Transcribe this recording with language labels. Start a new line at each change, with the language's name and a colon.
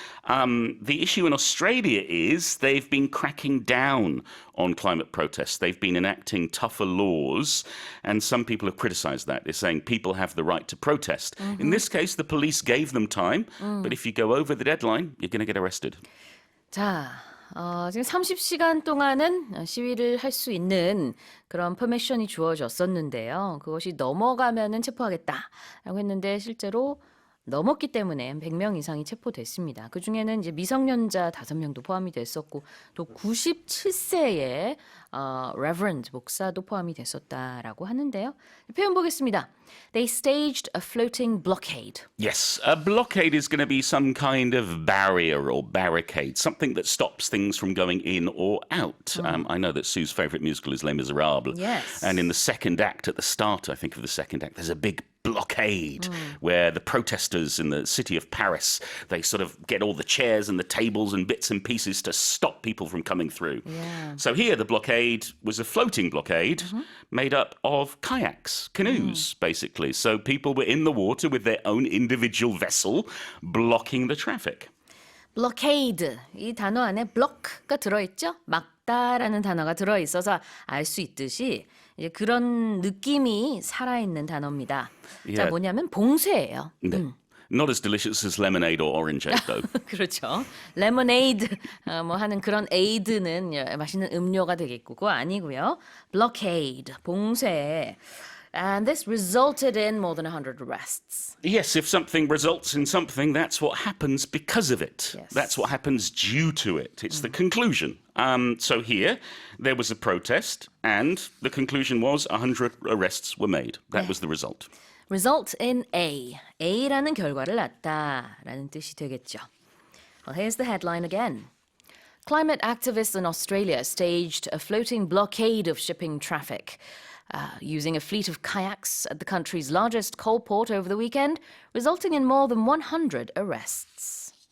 English: The issue in Australia is they've been cracking down on climate protests. They've been enacting tougher laws, and some people have criticized that. They're saying people have the right to protest. In this case, the police gave them time, but if you go over the deadline, you're going to get arrested.
Korean: 자, 지금 30시간 동안은 시위를 할 수 있는 그런 퍼미션이 주어졌었는데요. 그것이 넘어가면은 체포하겠다라고 했는데 실제로 넘었기 때문에 100명 이상이 체포됐습니다. 그중에는 이제 미성년자 5명도 포함이 됐었고 또 97세의 reverend 목사도 포함이 됐었다라고 하는데요. 표현 보겠습니다.
English: They staged a floating blockade. Yes, a blockade is going to be some kind of barrier or barricade, something that stops things from going in or out. I know that Sue's favourite musical is Les Miserables. Yes. And in the second act, at the start, I think, of the second act, there's a big blockade where the protesters in the city of Paris, they sort of get all the chairs and the tables and bits and pieces to stop people from coming through. Yeah. So here the blockade was a floating blockade made up of kayaks, canoes, basically. So people were in the water with their own individual vessel blocking the traffic.
Korean: blockade, 이 단어 안에 block가 들어있죠? 막다라는 단어가 들어있어서 알 수 있듯이 이제 그런 느낌이 살아있는 단어입니다. 자, 뭐냐면 봉쇄예요. 네.
English: Not as delicious as lemonade or orangeade, though.
Korean: 그렇죠. 레모네이드 뭐 하는 그런 에이드는 맛있는 음료가 되겠고 그거 아니고요.
English: blockade, 봉쇄. And this resulted in more than 100 arrests. Yes, if something results in something, that's what happens because of it. Yes. That's what happens due to it. It's the conclusion. So here, there was a protest, and the conclusion was 100 arrests were made. That was the result. Result in A.
Korean: A라는 결과를 낳다라는 뜻이 되겠죠.
English: Well, here's the headline again. Climate activists in Australia staged a floating blockade of shipping traffic. Using a fleet of kayaks at the country's largest coal port over the weekend, resulting in more than 100 arrests.